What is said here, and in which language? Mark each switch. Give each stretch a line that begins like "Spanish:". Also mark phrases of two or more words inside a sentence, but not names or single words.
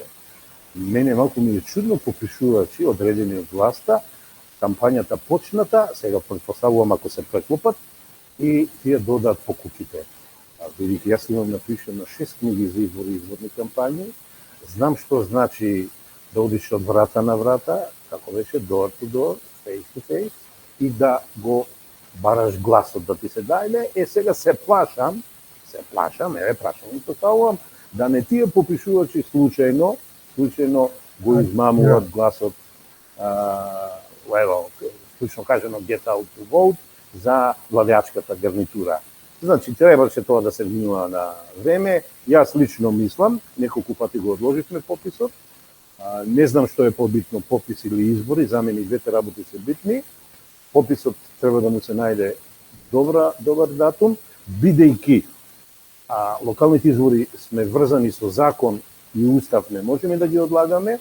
Macedonian: Мене малку ми е чудно попишувачи одредени од власта, кампањата почната, сега предпоставувам ако се преклопат, и тие додаат по куќите. Бидејќи јас имам напишано 6 книги за избори и изборни кампањи, знам што значи да одиш од врата на врата, како беше
English: door to door, face to face,
Macedonian: и да го бараш гласот да ти се дајле. Сега се плашам, прашам и поставувам, да не тие попишувачи случајно го измамуваат гласот, случно кажено
English: get out to vote,
Macedonian: за владеачката гарнитура. Значи, требаше тоа да се внимава на време. Јас лично мислам, неколку пати го одложивме пописот. Не знам што е побитно, попис или избори, за мене и двете работи се битни. Пописот треба да му се најде добар датум, бидејќи локалните избори сме врзани со закон и устав, не можеме да ги одлагаме.